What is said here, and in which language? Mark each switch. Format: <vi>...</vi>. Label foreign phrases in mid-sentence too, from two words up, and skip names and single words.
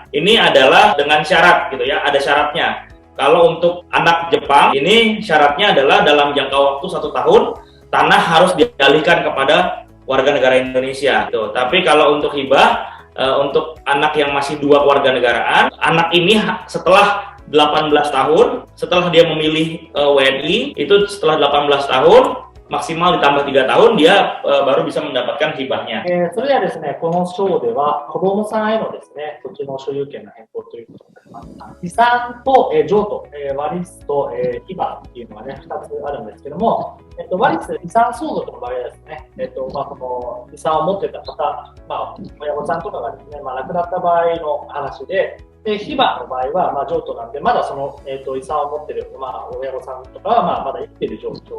<id>Ini adalah dengan syarat gitu ya, ada syaratnya. Kalau untuk anak Jepang, ini syaratnya adalah dalam jangka waktu 1 tahun, tanah harus dialihkan kepada warga negara Indonesia. Gitu. Tapi kalau untuk hibah, untuk anak yang masih 2 kewarganegaraan, anak ini setelah 18 tahun, setelah dia memilih WNI, itu setelah 18 tahun, maksimal ditambah 3 tahun, dia baru bisa mendapatkan hibahnya.</id> <ja>それではですね、この章では子どもさんへのですね、土地の所有権の変更ということになります。遺産と、譲渡、ワリスと、ヒバっていうのがね、2つあるんですけども、ワリス、遺産相続の場合はですね、その遺産を持っていた方、親御さんとかがですね、亡くなった場合の話で、ヒバの場合は、譲渡なんで、まだその、遺産を持っている、親御さんとかは、まだ生きている状況。</ja>